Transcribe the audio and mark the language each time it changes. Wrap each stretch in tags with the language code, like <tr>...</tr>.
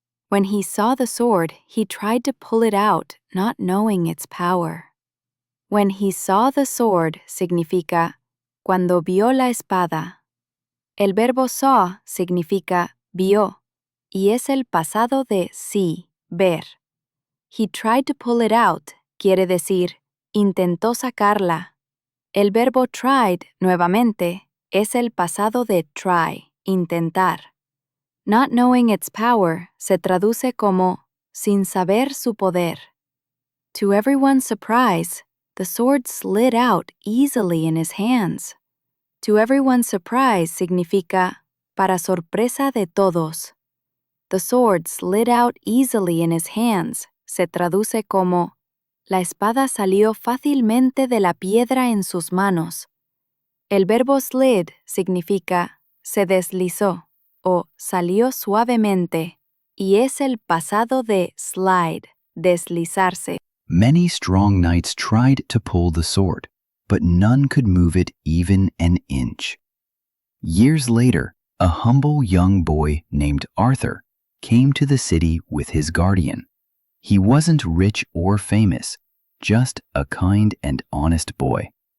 <en>When he saw the sword, he tried to pull it out, not knowing its power. When he saw the sword</en> <es>significa cuando vio la espada. El verbo saw significa vio y es el pasado de sí, ver.</es> <en>He tried to pull it out</en> <es>quiere decir intentó sacarla. El verbo tried, nuevamente, es el pasado de try, intentar.</es> <en>Not knowing its power</en> <es>se traduce como sin saber su poder.</es> <en>To everyone's surprise, the sword slid out easily in his hands. To everyone's surprise</en> <es>significa para sorpresa de todos.</es> <en>The sword slid out easily in his hands</en> <es>se traduce como la espada salió fácilmente de la piedra en sus manos. El verbo slid significa se deslizó o salió suavemente y es el pasado de slide, deslizarse.</es> <en>Many strong knights tried to pull the sword, but none could move it even an inch. Years later, a humble young boy named Arthur came to the city with his guardian. He wasn't rich or famous, just a kind and honest boy.</en>